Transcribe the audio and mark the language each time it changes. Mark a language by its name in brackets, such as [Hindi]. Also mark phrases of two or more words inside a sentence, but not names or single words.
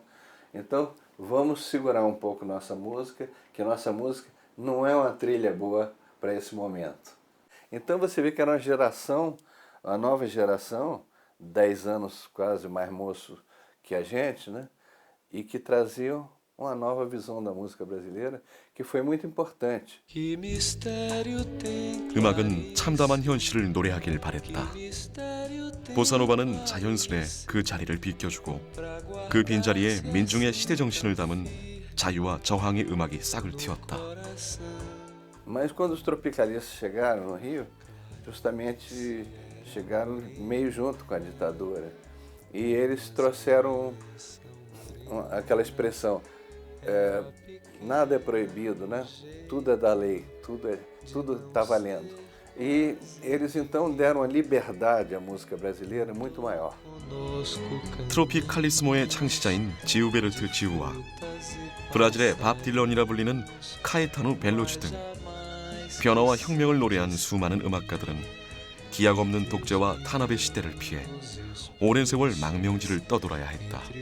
[Portuguese] Então, vamos segurar um pouco nossa música, que nossa música não é uma trilha boa para esse momento. Então você vê que era uma geração, uma nova geração, 10 anos quase mais moço que a gente, né? E que traziam uma nova visão da música brasileira que foi muito importante. [Korean] 음악은 참담한 현실을 노래하길 바랬다. 보사노바는 자연스레 그 자리를 비껴주고 그 빈자리에 민중의 시대 정신을 담은 자유와 저항의 음악이 싹을 틔웠다. [Portuguese] Mas quando os tropicalistas chegaram no Rio, justamente chegaram meio junto com a ditadura. E eles trouxeram aquela expressão, nada é proibido, né? Tudo é da lei, tudo está valendo. E eles então deram a liberdade à música brasileira muito maior. [Korean] 트로피칼리스모의 창시자인 지우베르트 지우와 브라질의 밥 딜런이라 불리는 카에타누 벨로주 등 변화와 혁명을 노래한 수많은 음악가들은 기약 없는 독재와 탄압의 시대를 피해 오랜 세월 망명지를 떠돌아야 했다.